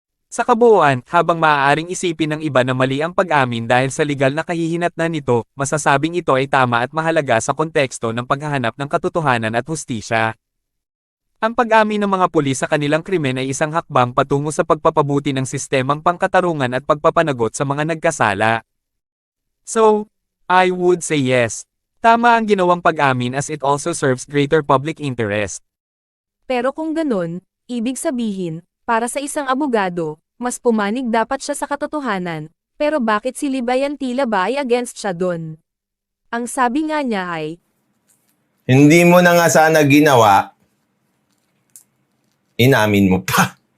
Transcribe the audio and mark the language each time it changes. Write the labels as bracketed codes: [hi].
[tl] Sa kabuuan, habang maaaring isipin ng iba na mali ang pag-amin dahil sa legal na kahihinatnan nito, masasabing ito ay tama at mahalaga sa konteksto ng paghahanap ng katotohanan at hustisya. Ang pag-amin ng mga pulis sa kanilang krimen ay isang hakbang patungo sa pagpapabuti ng sistemang pangkatarungan at pagpapanagot sa mga nagkasala. [en] So, I would say yes. [tl] Tama ang ginawang pag-amin [en] as it also serves greater public interest. [tl] Pero kung ganun, ibig sabihin, para sa isang abogado, mas pumanig dapat siya sa katotohanan, pero bakit si Libayan tila ba ay against siya dun? Ang sabi nga niya ay, Hindi mo na nga sana ginawa, inamin mo pa.